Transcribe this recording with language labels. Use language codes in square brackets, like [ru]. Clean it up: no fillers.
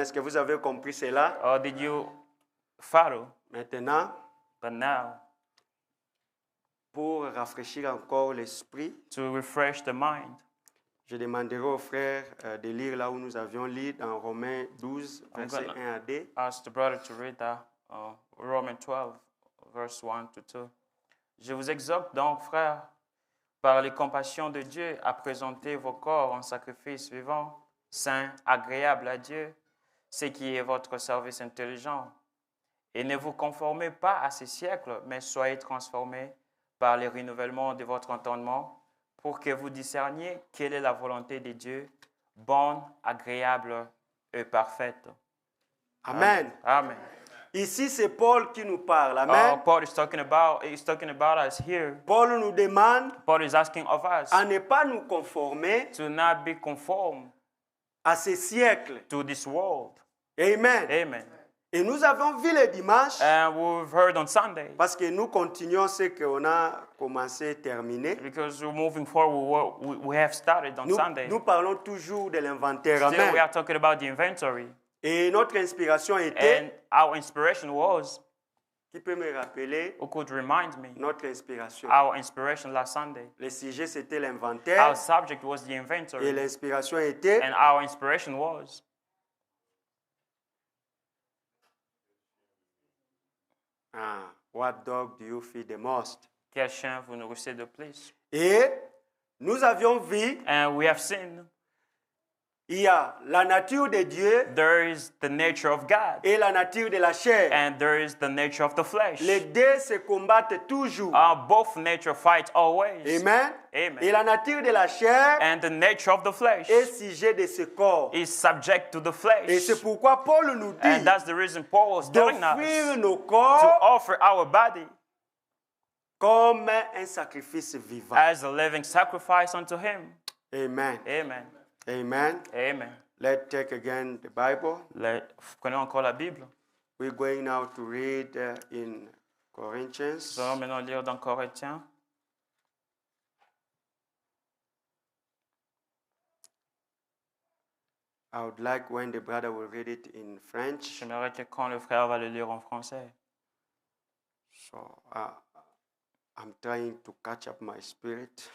[fr] Est-ce que vous avez compris cela? [en] Or did you follow? [fr] Maintenant, [en] But now, [fr] pour rafraîchir encore l'esprit, [en] to refresh the mind, [fr] je demanderai aux frères de lire là où nous avions lu dans Romains 12, versets 1 à 2. [en] ask the brother to read that, Romans 12, verse 1 to 2. [fr] Je vous exhorte donc, frères, par les compassions de Dieu, à présenter vos corps en sacrifice vivant, saint, agréable à Dieu, ce qui est votre service intelligent. Et ne vous conformez pas à ces siècles, mais soyez transformés par le renouvellement de votre entendement, pour que vous discerniez quelle est la volonté de Dieu, bonne, agréable et parfaite. Amen. Amen. Ici, c'est Paul qui nous parle. Amen. [en] Paul is talking about us here. [fr] Paul nous demande [en] Paul is asking of us [fr] à ne pas nous conformer [en] to not be conformed [fr] à ces siècles. [en] to this world. Amen. Amen. [fr] Et nous avons vu le dimanche, [en] And we've heard on Sunday, [fr] parce que nous continuons ce qu'on a commencé et terminé. [en] because we're moving forward, we have started on Sunday. [fr] Nous parlons toujours de l'inventaire. [en] Still, we Amen. are talking about the inventory. [fr] Et notre inspiration était, [en] And our inspiration was, [fr] qui peut me rappeler [en] who could remind me, [fr] notre inspiration. [en] our inspiration last Sunday. [fr] Le sujet, c'était [en] Our [fr] l'inventaire. [en] subject was the [fr] Et [en] inventory. [fr] l'inspiration était, [en] And our inspiration was, what dog do you feed the most? [fr] quel chien vous nourrissez de plus? Et nous avions vu, [en] And we have seen [fr] il y a la nature de Dieu [en] there is the nature of God. [fr] et la nature de la chair. [en] And there is the nature of the flesh. [fr] Les deux se combattent toujours. [en] Both nature fight always. Amen. Amen. [fr] Et la nature de la chair [en] And the nature of the flesh [fr] est sujet de ce corps. [en] is subject to the [fr] Et [en] flesh. [fr] c'est pourquoi Paul nous dit [en] And that's the reason Paul was telling [fr] d'offrir [en] us [fr] nos [en] to [fr] corps [en] offer our body [fr] comme un sacrifice vivant. [en] as a living sacrifice unto him. Amen. Amen. Amen. Amen. Let's take again the Bible. [fr] Prenons encore la Bible. [en] We're going now to read in Corinthians. [fr] Nous allons maintenant lire dans Corinthiens. [en] I would like when the brother will read it in French. [fr] J'aimerais que quand le frère va le lire en français. [en] So I'm trying to catch up my spirit.